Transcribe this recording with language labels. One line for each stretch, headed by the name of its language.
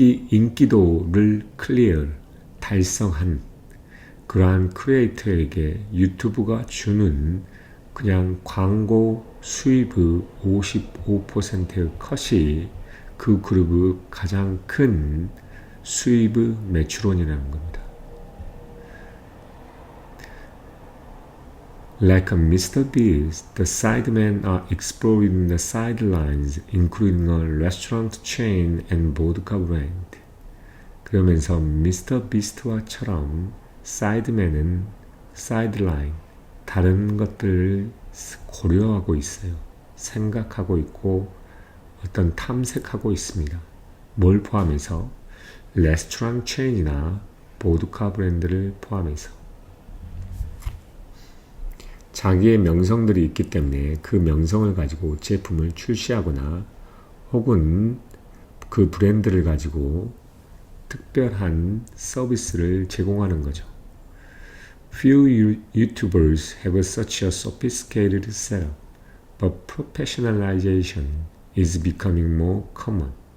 Korean: 인기도를 달성한 그러한 크리에이터에게 유튜브가 주는 그냥 광고 수입의 55%의 컷이 그 그룹의 가장 큰 수입의 매출원이라는 겁니다.
English: Like a Mr. Beast, the sidemen are exploring the sidelines, including a restaurant chain and vodka brand.
Korean: 그러면서 Mr. Beast와처럼 사이드맨은 사이드라인, 다른 것들을 고려하고 있어요. 생각하고 있고 어떤 탐색하고 있습니다. 뭘 포함해서? 레스토랑 체인이나 보드카 브랜드를 포함해서. 자기의 명성들이 있기 때문에 그 명성을 가지고 제품을 출시하거나 혹은 그 브랜드를 가지고 특별한 서비스를 제공하는 거죠.
English: Few YouTubers have such a sophisticated setup, but professionalization is becoming more common.